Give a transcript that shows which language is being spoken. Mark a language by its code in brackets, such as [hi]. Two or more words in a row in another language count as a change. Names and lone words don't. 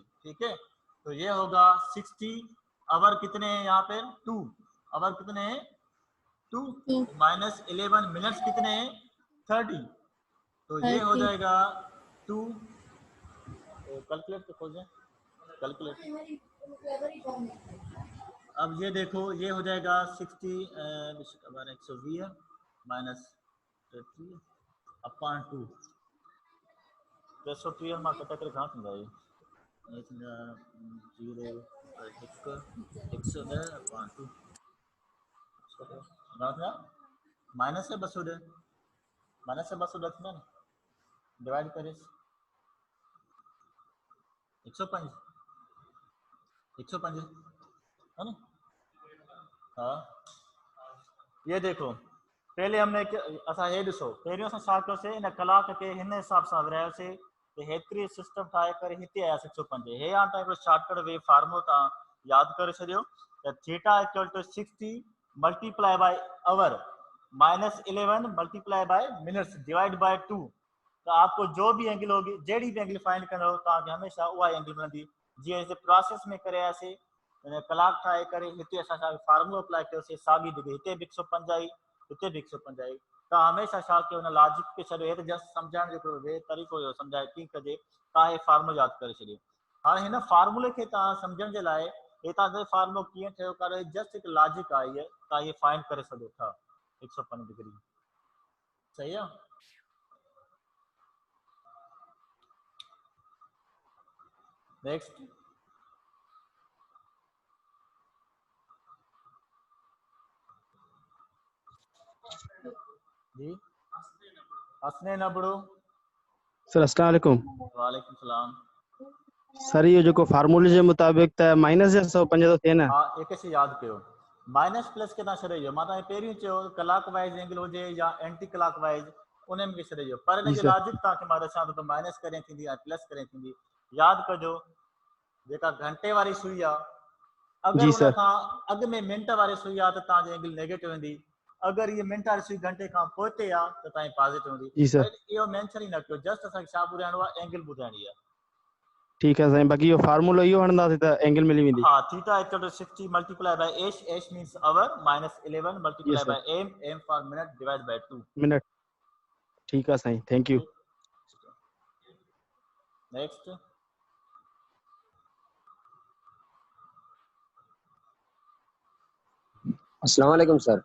[hi] ठीक है, तो ये होगा 60 आवर कितने हैं यहाँ पे 2, आवर कितने हैं 2, माइनस 11 मिनट्स कितने हैं 30, तो ये हो जाएगा 2। कैलकुलेट तो खोल जाए कैलकुलेट। अब ये देखो ये हो जाएगा 60 120 माइनस 30 अपॉन 2, 330 [sd] मां कटे करे घणा थींदा? 0 110 अपॉन 2 घणा थिया? माइनस है 210, माइनस है 210 थींदा न, डिवाइड करे 105 है ना। [hi] हाँ ये देखो पहले हमने [sd] असां हे ॾिसो पहिरियों असां छा कयोसीं इन कलाक खे हिन हिसाब सां विरायोसीं त हेतिरी सिस्टम ठाहे करे हिते आयासीं 105। हे हाणे तव्हां हिकिड़ो [en] shortcut way [sd] फार्मूलो तव्हां यादि करे छॾियो त [en] theta equal to 60 multiply by hour, -11 multiply by minutes divide by 2. [sd] तो आपको जो भी एंगल होगी जेडी भी एंगल फाइंड करना हो तो हमेशा उहा एंगल मिलंदी। जी ऐसे प्रोसेस में करे ऐसे कलाक ठाए करे हिते असां फार्मूलो अप्लाई कयोसीं साॻी डिग्री हिते भी 150 हिते भी 150। तो हमेशा छा कयो हुन लॉजिक खे छॾियो, हे त जस्ट सम्झाइण जो हिकिड़ो तरीक़ो हुयो सम्झाए कीअं कजे। तव्हां हे फार्मूलो यादि करे छॾियो। हाणे हिन फार्मूले खे तव्हां सम्झण जे लाइ हे तव्हां फार्मूलो कीअं ठहियो करे [en] जस्ट हिकु [sd] लॉजिक आहे इहा तव्हां इहे फाइंड करे सघो था 105 डिग्री। सही आहे। नेक्स्ट जी हसने नबड़ो। [ar] सर अस्सलाम वालेकुम। वालेकुम सलाम। [hi] सर ये जो [sd] फार्मूले जे मुताबिक त माइनस जे 105 तो थे ना। हाँ एक शइ यादि कयो माइनस प्लस के तव्हां छॾे ॾियो। मां तव्हांखे पहिरियों चयो [en] clock wise [sd] एंगल हुजे या [en] anti clock wise [sd] उन में छॾे ॾियो, पर जी हिन जो सर। लॉजिक तव्हांखे मां ॾिसां थो त माइनस करे थींदी या प्लस करे थींदी। यादि कजो जेका घंटे वारी सुई आहे अगरि जी उन सर। खां अॻु में मिंट वारी सुई आहे त तव्हांजो एंगल नेगेटिव वेंदी। अगरि ये मिंट वारी सुई घंटे खां पोइ ते आहे त तव्हांजी पॉजिटिव हूंदी। जी सर इहो मेंशन ई न कयो, जस्ट असांखे छा ॿुधाइणो आहे एंगल ॿुधाइणी आहे। [hi] ठीक है साईं, [sd] बाक़ी यो फार्मूलो इहो हणंदासीं त एंगल मिली वेंदी। [en] हाँ theta equal to 60 multiply by H, H means hour, minus 11 जी multiply सर। by M, M for minute divide by 2. [hi] मिनट। ठीक है साईं, [en] thank you. next [ar] अस्सलाम वालेकुम सर।